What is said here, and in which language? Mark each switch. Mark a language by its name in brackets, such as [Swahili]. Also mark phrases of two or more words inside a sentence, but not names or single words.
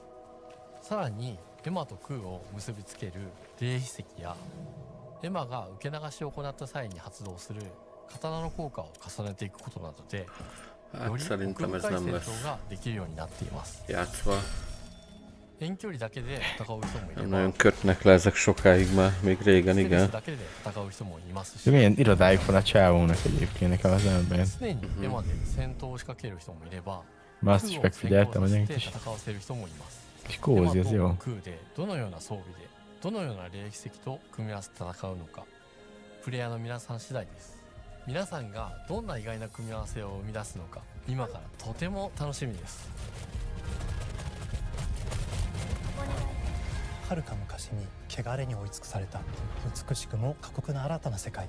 [Japanese] さらにエマとクーを結びつける霊秘石やエマが受け流しを行った際に発動する刀の効果を重ねていくことなどでより奥深い戦闘ができるようになっています。遠距離だけで戦う人もいれば [Hungarian] nagyon kötnek le ezek sokáig már, még régen, igen. De milyen irodájuk van a csávónak egyébként nekem az elben. Már azt is megfigyeltem, hogy ennyit is. És kózi, ez jó. [Japanese] どのような霊奇跡と組み合わせて戦うのか、プレイヤーの皆さん次第です。皆さんがどんな意外な組み合わせを生み出すのか、今からとても楽しみです。遥か昔に汚れに追い尽くされた美しくも過酷な新たな世界。